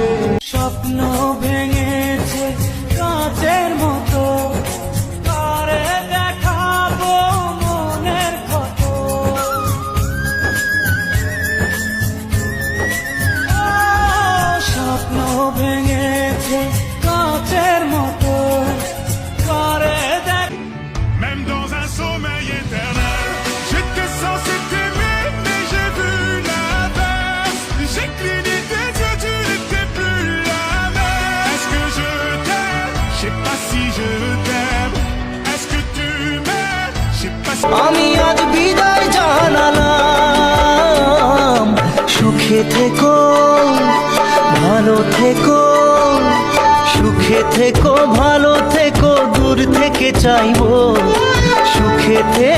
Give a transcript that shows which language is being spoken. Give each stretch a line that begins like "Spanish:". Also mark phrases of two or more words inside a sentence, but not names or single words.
Bangla: স্বপ্ন ভেঙেছে কাঁচের মতো কারে দেখাবো মনের ক্ষত। স্বপ্ন ভেঙেছে কাঁচের মতো কারে দেখ
French: Même dans un sommeil éternel, j'étais censé t'aimer, mais j'ai vu l'inverse. J'ai cligné tes yeux, tu n'étais plus la même. Est-ce que je t'aime? Je sais pas si je t'aime. Est-ce que tu m'aimes? Je sais pas si...
Bangla: আমি আজ বিদায় জানালাম সুখে থেকো ভালো থেকো সুখে থেকো ভালো থেকো দূর থেকে চাইবো সুখে থেকে।